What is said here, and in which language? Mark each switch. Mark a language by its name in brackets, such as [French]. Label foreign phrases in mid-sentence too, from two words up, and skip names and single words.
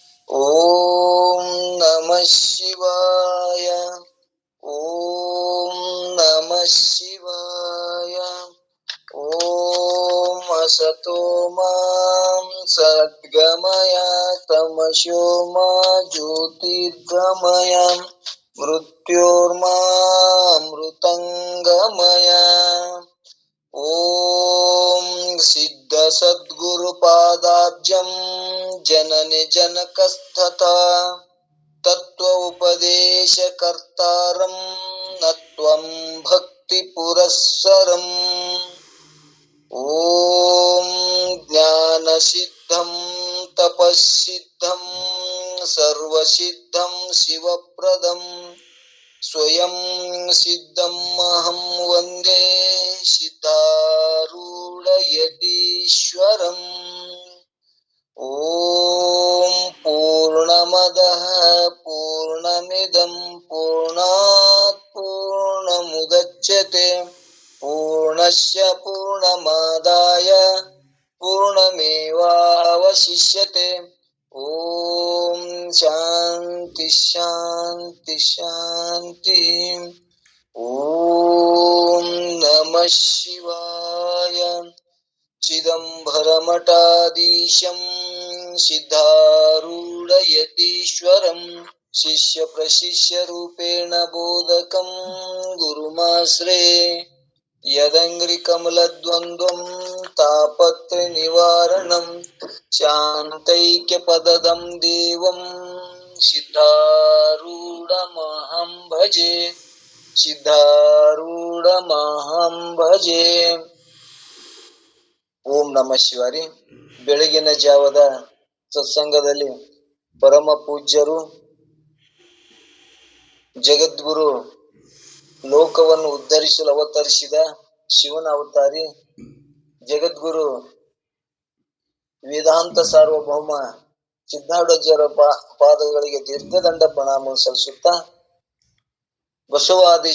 [Sanskrit] ಓಂ ನಮಃ ಶಿವಾಯ. ಓಂ ನಮಃ ಶಿವಾಯ. ಓಂ ಅಸತೋ ಮಾಂ ಸದ್ಗಮಯ ತಮಸೋ ಮಾ ಜ್ಯೋತಿರ್ಗಮಯ ಮೃತ್ಯೋರ್ಮಾಮೃತಂಗಮಯ. ಓಂ ಸಿದ್ಧ ಸದ್ಗುರು ಪಾದಾಬ್ಜಂ ಜನನಿ ಜನಕಸ್ಥತಾ ತತ್ವ ಉಪದೇಶ ಕರ್ತಾರಂ ನತ್ವಂ ಭಕ್ತಿ ಪುರಸ್ಸರಂ. ಓಂ ಜ್ಞಾನ ಸಿದ್ಧಂ ತಪಸ್ಸಿದ್ಧಂ ಸರ್ವಸಿದ್ಧಂ ಶಿವಪ್ರದಂ ಸ್ವಯಂ ಸಿದ್ಧಂ ಅಹಂ ವಂದೇ ಸಿದ್ಧಾರೂಢ ಯತೀಶ್ವರಂ. ಓಂ ಪೂರ್ಣಮದಃ ಪೂರ್ಣಮಿದಂ ಪೂರ್ಣಾತ್ ಪೂರ್ಣಮುದಚ್ಯತೆ ಪೂರ್ಣಸ್ಯ ಪೂರ್ಣಮಾದಾಯ ಪೂರ್ಣಮೇವಾವಶಿಷ್ಯತೆ. ಓಂ ಶಾಂತಿ ಶಾಂತಿ ಶಾಂತಿ. ಓಂ ನಮಃ ಶಿವಾಯ. ಚಿದಂಬರಮಠಾಧೀಶಂ ಸಿದ್ಧಾರೂಢ ಯತೀಶ್ವರಂ ಶಿಷ್ಯ ಪ್ರಶಿಷ್ಯ ರೂಪೇಣ ಬೋಧಕಂ ಗುರುಮಾಶ್ರೇ ಯದಂಗ್ರಿ ಕಮಲದ್ವಂದ್ವಂ ತಾಪತ್ರಯ ನಿವಾರಣಂ ಶಾಂತೈಕ್ಯ ಪದದಂ ದೇವಂ ಸಿದ್ಧಾರೂಢಮಹಂ ಭಜೆ. ಸಿದ್ಧಾರೂಢಮಹಂ ಭಜೆ. ಓಂ ನಮಃ ಶಿವಾರಿ. [Kannada] ಬೆಳಗಿನ ಜಾವದ ಸತ್ಸಂಗದಲ್ಲಿ ಪರಮ ಪೂಜ್ಯರು ಜಗದ್ಗುರು ಲೋಕವನ್ನು ಉದ್ಧರಿಸಲು ಅವತರಿಸಿದ ಶಿವನ ಅವತಾರಿ ಜಗದ್ಗುರು ವೇದಾಂತ ಸಾರ್ವಭೌಮ ಸಿದ್ಧಾರೂಢರ ಪಾದಗಳಿಗೆ ದೀರ್ಘದಂಡ ಪ್ರಣಾಮ ಸಲ್ಲಿಸುತ್ತಾ ಬಸವಾದಿ